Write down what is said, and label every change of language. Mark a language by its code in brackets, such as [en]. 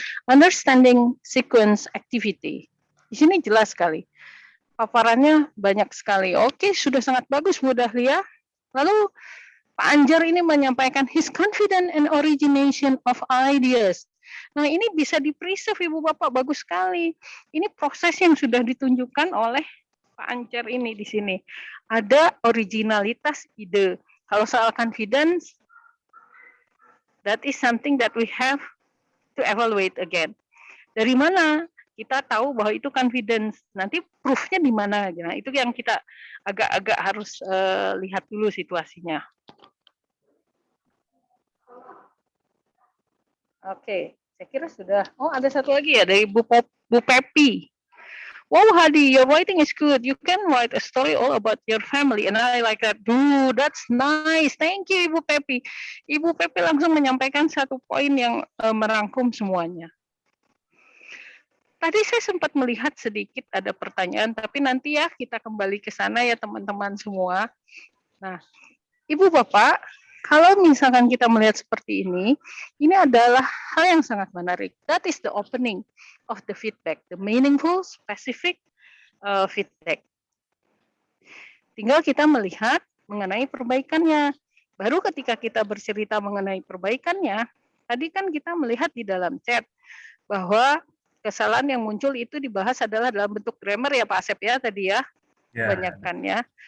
[en] Understanding sequence activity. [id] Di sini jelas sekali. Paparannya banyak sekali. Oke, sudah sangat bagus Bu Dahlia. Lalu Pak Anjar ini menyampaikan [en] his confident and origination of ideas. [id] Nah, ini bisa di-preserve Ibu Bapak, bagus sekali. Ini proses yang sudah ditunjukkan oleh Pak Anjar ini di sini. Ada originalitas ide. Kalau soal [en] confidence, that is something that we have to evaluate again. [id] Dari mana kita tahu bahwa itu confidence? Nanti proof-nya di mana? Nah, itu yang kita agak-agak harus lihat dulu situasinya. Oke, saya kira sudah. Oh, ada satu lagi ya dari Bu Pepi. [en] Wow, Hadi, your writing is good. You can write a story all about your family, and I like that. Dude, that's nice. Thank you, [id] Ibu Pepi. Ibu Pepi langsung menyampaikan satu poin yang merangkum semuanya. Tadi saya sempat melihat sedikit ada pertanyaan, tapi nanti ya kita kembali ke sana ya teman-teman semua. Nah, Ibu Bapak, kalau misalkan kita melihat seperti ini adalah hal yang sangat menarik. [en] That is the opening of the feedback, the meaningful, specific feedback. [id] Tinggal kita melihat mengenai perbaikannya. Baru ketika kita bercerita mengenai perbaikannya, tadi kan kita melihat di dalam chat bahwa kesalahan yang muncul itu dibahas adalah dalam bentuk grammar ya Pak Asep ya tadi ya, kebanyakannya.